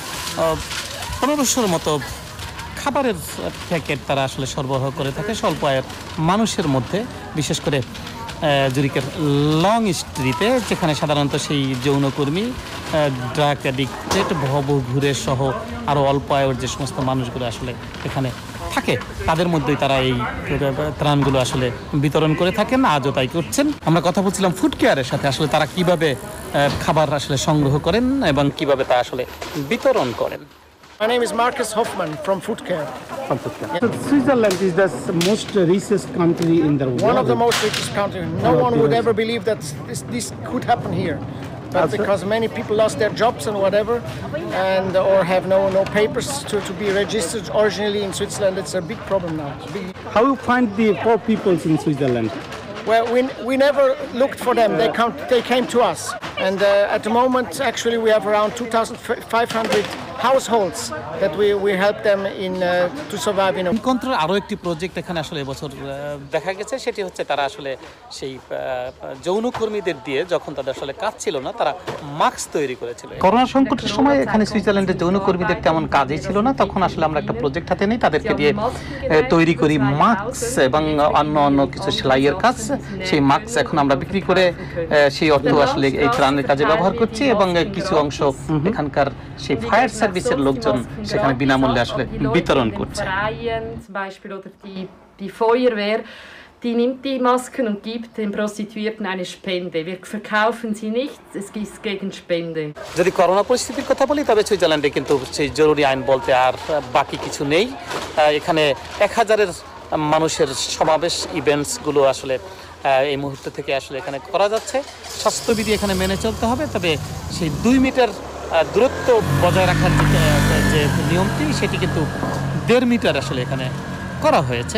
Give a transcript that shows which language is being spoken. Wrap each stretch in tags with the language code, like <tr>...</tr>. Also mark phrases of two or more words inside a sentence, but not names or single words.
<bn>1500-র মতো খাবারের প্যাকেট তারা আসলে সরবরাহ করে থাকে স্বল্প আয়ের মানুষের মধ্যে, বিশেষ করে জুরিকের লং স্ট্রিটে, যেখানে সাধারণত সেই যৌনকর্মী, ড্রাগ অ্যাডিক্টেড, ভবঘুরে সহ আরও অল্প আয়ের যে সমস্ত মানুষগুলো আসলে এখানে থাকে তাদের মধ্যেই তারা এই ত্রাণগুলো আসলে বিতরণ করে থাকেন, আজও তাই করছেন। আমরা কথা বলছিলাম ফুড কেয়ারের সাথে, আসলে তারা কিভাবে খাবার আসলে সংগ্রহ করেন এবং কিভাবে তা আসলে বিতরণ করেন।</bn> <en>My name is Marcus Hoffman from Food Care. From Food Care. So Switzerland is the most richest country in the world. One of the most richest countries. No one would ever believe that this could happen here. But because many people lost their jobs and whatever, and or have no papers to be registered originally in Switzerland, it's a big problem now. How you find the poor people in Switzerland? Well, we never looked for them. They came to us, and at the moment, actually, we have around 2,500 households that we help them in to survive in.</en> <bn>ইনকন্ট্রার আরও একটি প্রজেক্ট এখানে আসলে এবছর দেখা গেছে, সেটি হচ্ছে তারা আসলে সেই যৌনকর্মীদের দিয়ে যখন তাদের আসলে কাজ ছিল না, তারা মাস্ক তৈরি করেছিল। করোনা সংকটের সময় এখানে সুইজারল্যান্ডের যৌনকর্মীদের তেমন কাজই ছিল না, তখন আসলে আমরা একটা প্রজেক্ট হাতে নিই, তাদেরকে দিয়ে তৈরি করি মাস্ক এবং অন্য কিছু সেলাইয়ের কাজ। সেই মাস্ক এখন আমরা বিক্রি করে সেই অর্থ আসলে এই ত্রাণের কাজে ব্যবহার করছি, এবং কিছু অংশ এখানকার সেই ফায়ার সার্ভিসের লোকজন সেখানে বিনামূল্যে আসলে বিতরণ করছে।</bn> <de>Die nimmt die Masken und gibt den Prostituierten eine Spende. Wir verkaufen sie nicht, es ist gegen Spende.</de> <bn>যদি করোনা পরিস্থিতির কথা বলি, তবে সুইজারল্যান্ডে কিন্তু সেই জরুরি আইন বলতে আর বাকি কিছু নেই। এখানে 1000-এর মানুষের সমাবেশ, ইভেন্টসগুলো আসলে এই মুহূর্ত থেকে আসলে এখানে করা যাচ্ছে। স্বাস্থ্যবিধি এখানে মেনে চলতে হবে, তবে সেই 2 মিটার দূরত্ব বজায় রাখার যে নিয়মটি, সেটি কিন্তু 1.5 মিটার আসলে এখানে করা হয়েছে।</bn>